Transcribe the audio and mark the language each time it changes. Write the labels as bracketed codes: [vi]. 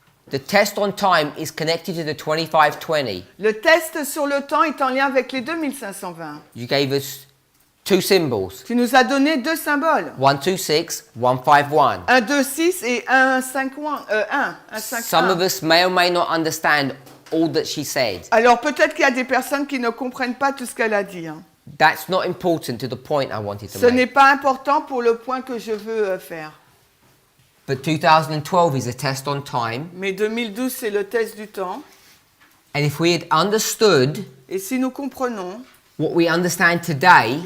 [en] the test on time is connected to the 2520. [fr] le test sur le temps est en lien avec les 2520. [en] You gave us two symbols. [fr] Tu nous as donné deux symboles. [en] 126, 151. [fr] 1, 2, 6 et 1, 5, 1, 5, [en] Some [fr] 1. [en] of us may or may not understand all that she said. [fr] Alors peut-être qu'il y a des personnes qui ne comprennent pas tout ce qu'elle a dit. [en] That's not important to the point I wanted to [fr] Ce n'est [en] make. [fr] pas important pour le point que je veux faire. [en] But 2012 is a test on time. [fr] Mais 2012, c'est le test du temps. [en] And if we had understood [fr] Et si nous comprenons [en] what we understand today,